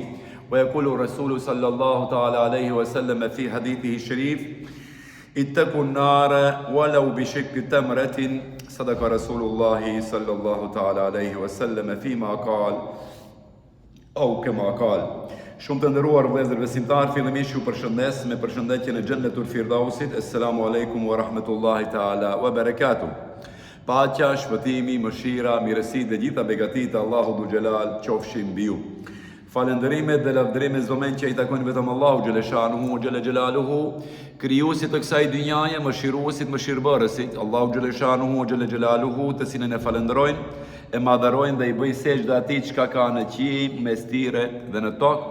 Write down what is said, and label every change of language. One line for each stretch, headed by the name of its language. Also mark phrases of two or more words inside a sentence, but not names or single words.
Arabic: ويقول الرسول صلى الله تعالى عليه وسلم في حديثه الشريف اتقوا النار ولو بشق تمرة صدق رسول الله صلى الله تعالى عليه وسلم فيما قال أو كما قال.
Albanian: Shumë të nderuar vëllezër besimtar, fillimisht ju përshëndes me përshëndetjen e Xhennetul Firdausit.
Arabic: السلام عليكم ورحمة الله تعالى وبركاته.
Albanian: Paqja, shpëtimi, mëshira, mirësitë dhe gjitha begatitë e Allahut
Arabic: ذو الجلال
Albanian: qofshin mbi ju. Falënderimet dhe lavdërimet zomen që i takojnë vetëm Allahu Xheleshanuhu
Arabic: جل جلاله,
Albanian: krijuesit të kësaj dynjaje, mëshiruesit, mëshirbërësit, Allahu Xheleshanuhu
Arabic: جل جلاله,
Albanian: të cilën e falenderojnë, e madharojnë dhe i bëjnë sejdë atij çka ka në qiell, mes tyre dhe në tokë.